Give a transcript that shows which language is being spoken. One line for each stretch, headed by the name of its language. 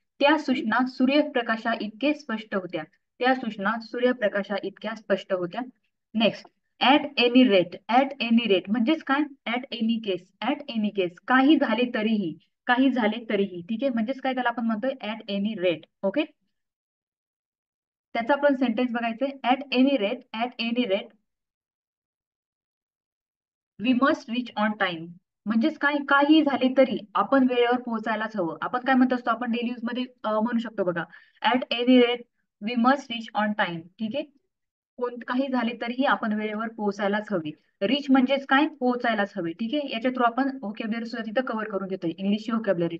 Marathi: त्या सूचना सूर्यप्रकाशा इतके स्पष्ट होत्या. त्या सूचना सूर्यप्रकाशा इतक्या स्पष्ट होत्या.
English: Next, at any rate. At any rate
Marathi: म्हणजेच काय,
English: At any case. At any case,
Marathi: काही झाले तरीही. काही झाले तरीही. ठीक आहे, म्हणजेच काय, त्याला आपण म्हणतोय
English: At any rate.
Marathi: ओके, त्याचा आपण सेंटेन्स बघायचंय.
English: At any rate, at any rate we must reach on time.
Marathi: म्हणजेच काय, काही झाले तरी आपण वेळेवर पोहोचायलाच हवं. आपण काय म्हणत असतो, आपण डेली यूज मध्ये म्हणू शकतो बघा,
English: At any rate we must reach on time.
Marathi: ठीक आहे, काही झाले तरीही आपण वेळेवर पोहोचायलाच हवी. रिच म्हणजेच काय, पोहोचायलाच हवे. ठीक आहे, याच्या थ्रू आपण व्होकॅब्युलरी सुद्धा तिथं कव्हर करून घेतोय, इंग्लिशची व्होकॅब्युलरी.